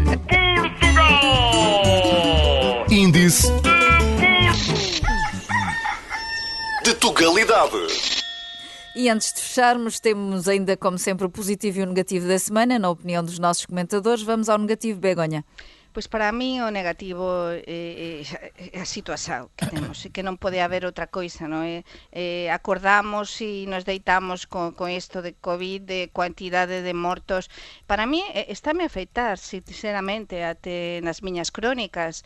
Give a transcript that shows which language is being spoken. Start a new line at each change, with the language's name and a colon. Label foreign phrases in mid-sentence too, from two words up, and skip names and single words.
Portuguese: Índice de Tugalidade. E antes de fecharmos, temos ainda, como sempre, o positivo e o negativo da semana. Na opinião dos nossos comentadores, vamos ao negativo, Begonha.
Galician: Pois para mí o negativo é a situación que temos, e que non pode haber outra coisa, non é? Acordamos e nos deitamos con isto de COVID, de cuantidade de mortos. Para mí estáme a afeitar, sinceramente, até nas miñas crónicas.